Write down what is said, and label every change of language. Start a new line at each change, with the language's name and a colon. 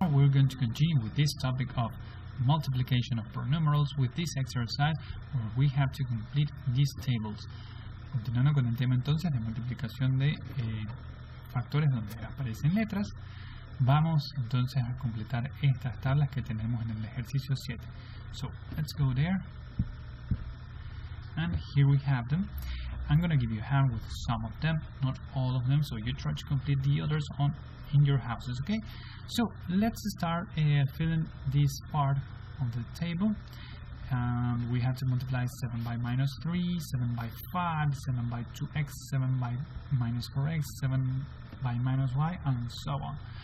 English: to continue with this topic of multiplication of pronumerals with this exercise where we have to complete these tables.
Spanish: Continuando con el tema entonces de multiplicación de factores donde aparecen letras, vamos entonces a completar estas tablas que tenemos en el ejercicio 7.
English: So, let's go there. And here we have them. I'm going to give you a hand with some of them, not all of them, so you try to complete the others in your houses, okay? So, let's start filling this part of the table. We have to multiply 7 by minus 3, 7 by 5, 7 by 2x, 7 by minus 4x, 7 by minus y, and so on.